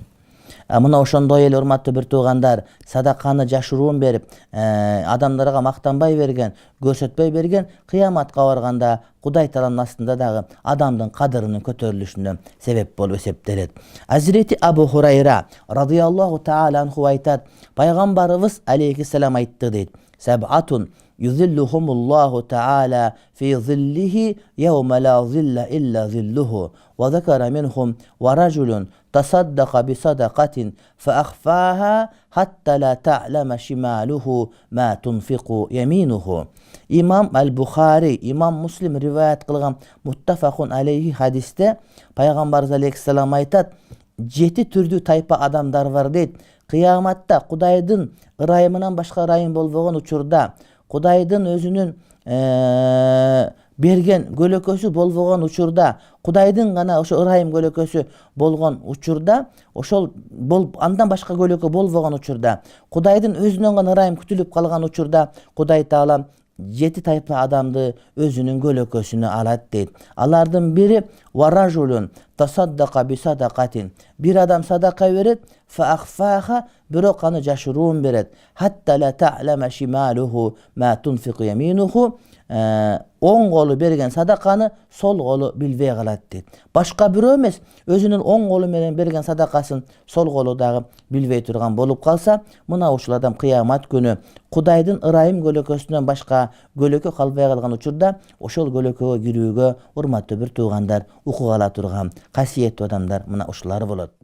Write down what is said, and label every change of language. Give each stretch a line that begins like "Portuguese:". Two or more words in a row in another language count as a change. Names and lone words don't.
Kyrgyz: Мына ошондой эле урматтуу бир туугандар, садаканы жашыруун берип, адамдарга мактанбай берген, көрсөтпөй берген, кыяматка барганда Кудай тааланын астында дагы адамдын кадырынын көтөрүлүшүнө себеп болуп эсептелет. Азирети Абу Хурайра
Arabic: رضي الله تعالى عنه
Kyrgyz: айтат, пайгамбарыбыз алейхиссалам айтты дейт.
Arabic: سبعة يظلهم الله تعالى في ظله يوم لا ظل إلا ظله. وذكر منهم ورجل تصدق بصدقة فأخفاها حتى لا تعلم شماله ما تنفق يمينه.
Kyrgyz: Имам ал-Бухари, Имам Муслим рибайат кылган
Arabic: متفق عليه
Kyrgyz: хадисте Пайгамбарыбыз алейхиссалам айтат, 7 түрлүү тайпа адамдар бар дейт. Кыяматта Кудайдын ырайымынан başka ырайым болбогон учурда, Kudayдын өзүнүн берген көлөкөсү болбогон учурда, Кудайдын гана ошо ырайым көлөкөсү болгон учурда, ошол андан башка көлөкө болбогон учурда, Кудайдын өзүнөн гана ырайым күтүлүп калган учурда, Кудай таалам 7 тайпа адамды өзүнүн көлөкөсүнө алат дейт. Алардын бири
Arabic: ورجل تصدق بصدقة.
Kyrgyz: Бир адам садака берет, фаахфаха, бирок аны жашыруун берет.
Arabic: حتى لا تعلم شماله ما تنفق يمينه.
Kyrgyz: Оң колу берген садаканы сол колу билбей калат дейт. Башка бирөө эмес, өзүнүн оң колу менен берген садакасын сол колу дагы билбей турган болуп калса, мына ушул адам кыямат күнү Кудайдын ырайым көлөкөсүнөн башка көлөкө калбай калган учурда, ошол көлөкөгө кирүүгө урматтуу бир туугандар укук ала турган касиеттүү адамдар мына ушулар болот.